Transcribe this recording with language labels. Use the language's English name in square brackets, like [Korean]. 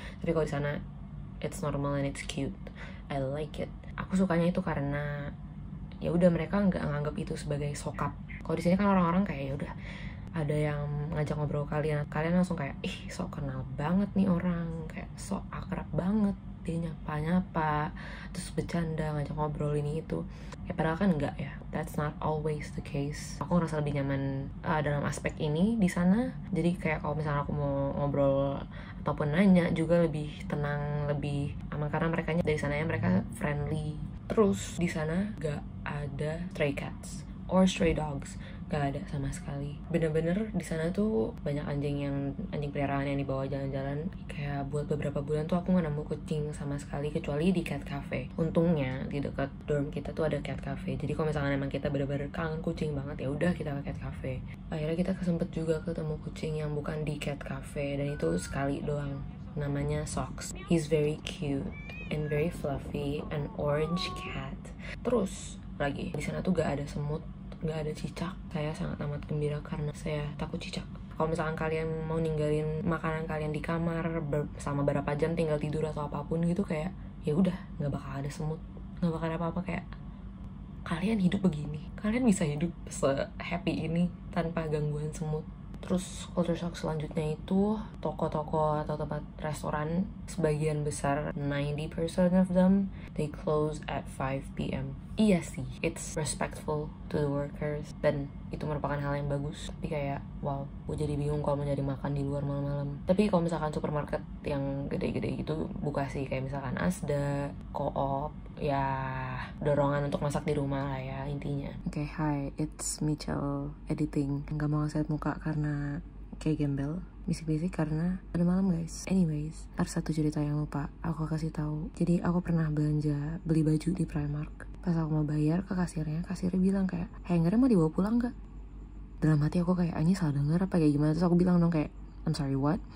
[Indonesian] Tapi kalau di sana, [English] it's normal and it's cute. I like it. [Indonesian] Aku sukanya itu karena ya udah mereka nggak nganggap itu sebagai sokap. Kalau di sini kan orang-orang kayak ya udah ada yang ngajak ngobrol kalian langsung kayak sok kenal banget nih orang, kayak sok akrab banget, dia nyapa terus bercanda, ngajak ngobrol ini itu. Ya padahal kan enggak ya, [English] that's not always the case. [Indonesian] Aku ngerasa lebih nyaman dalam aspek ini di sana. Jadi kayak kalau misalnya aku mau ngobrol ataupun nanya juga lebih tenang, lebih aman, karena mereka dari sana ya mereka friendly. Terus di sana gak ada [English] stray cats or stray dogs, [Indonesian] gak ada sama sekali. Bener-bener di sana tuh banyak anjing peliharaan yang dibawa jalan-jalan. Kayak buat beberapa bulan tuh aku gak nemu kucing sama sekali, kecuali di cat cafe. Untungnya di dekat dorm kita tuh ada cat cafe. Jadi kalau misalkan emang kita bener-bener kangen kucing banget, ya udah kita ke cat cafe. Akhirnya kita kesempet juga ketemu kucing yang bukan di cat cafe, dan itu sekali doang. Namanya Socks. [English] He's very cute and very fluffy, an orange cat. [Indonesian] Terus lagi di sana tuh gak ada semut, gak ada cicak. Saya sangat amat gembira karena saya takut cicak. Kalau misalkan kalian mau ninggalin makanan kalian di kamar sama berapa jam tinggal tidur atau apapun gitu, kayak ya udah nggak bakal ada semut, nggak bakal ada apa-apa. Kayak kalian hidup begini, kalian bisa hidup se-happy ini tanpa gangguan semut. Terus culture shock selanjutnya itu toko-toko atau tempat restoran, sebagian besar [English] 90% of them they close at 5 p.m. [Indonesian] Iya sih, [English] it's respectful to the workers [Indonesian] dan itu merupakan hal yang bagus. Tapi kayak wow, gue jadi bingung kalau mau jadi makan di luar malam-malam. Tapi kalau misalkan supermarket yang gede-gede gitu buka sih, kayak misalkan Asda, Co-op, ya dorongan untuk masak di rumah lah ya intinya. [English] Oke, hi, it's Michelle editing. [Indonesian] Nggak mau lihat muka karena kayak gembel, bisik-bisik karena ada malam guys. Anyways, ada satu cerita yang lupa aku kasih tahu. Jadi aku pernah beli baju di Primark. Pas aku mau bayar ke kasirnya bilang kayak, hangernya mau dibawa pulang gak? Dalam hati aku kayak, ini salah denger apa kayak gimana? Terus aku bilang dong kayak, [English] I'm sorry what?